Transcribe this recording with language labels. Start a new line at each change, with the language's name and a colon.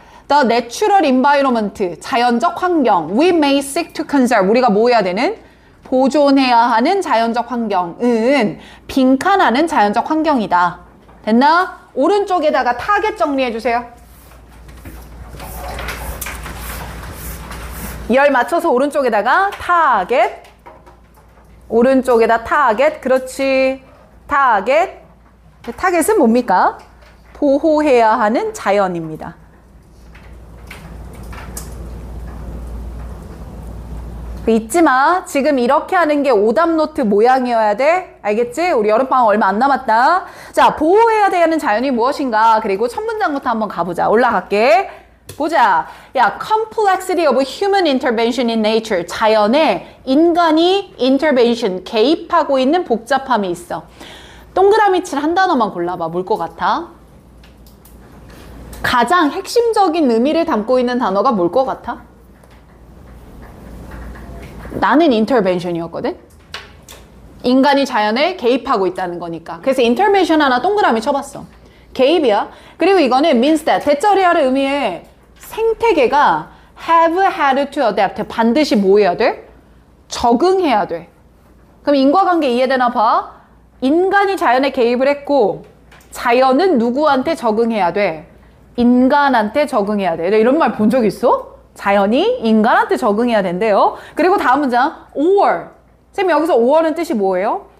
English: The natural environment,
Korean: 자연적 환경.
English: We may seek to conserve,
Korean: 우리가 뭐 해야 되는? 보존해야 하는 자연적 환경은 빈칸하는 자연적 환경이다. 됐나? 오른쪽에다가 타겟 정리해주세요. 열 맞춰서 오른쪽에다가 타겟. 오른쪽에다 타겟. 그렇지. 타겟. 타겟은 뭡니까? 보호해야 하는 자연입니다. 잊지 마. 지금 이렇게 하는 게 오답노트 모양이어야 돼. 알겠지? 우리 여름방학 얼마 안 남았다. 자, 보호해야 되는 자연이 무엇인가? 그리고 첫 문장부터 한번 가보자. 올라갈게. 보자.
English: 야, complexity of human intervention in nature.
Korean: 자연에 인간이 intervention, 개입하고 있는 복잡함이 있어. 동그라미 칠 한 단어만 골라봐. 뭘 것 같아? 가장 핵심적인 의미를 담고 있는 단어가 뭘 것 같아? 나는 intervention이었거든? 인간이 자연에 개입하고 있다는 거니까. 그래서 intervention 하나 동그라미 쳐봤어. 개입이야. 그리고 이거는 means that, 대절해야를 의미해. 생태계가
English: have had to adapt.
Korean: 반드시 뭐 해야 돼? 적응해야 돼. 그럼 인과관계 이해되나 봐. 인간이 자연에 개입을 했고 자연은 누구한테 적응해야 돼? 인간한테 적응해야 돼. 이런 말 본 적 있어? 자연이 인간한테 적응해야 된대요. 그리고 다음 문장 or. 쌤 여기서 or은 뜻이 뭐예요?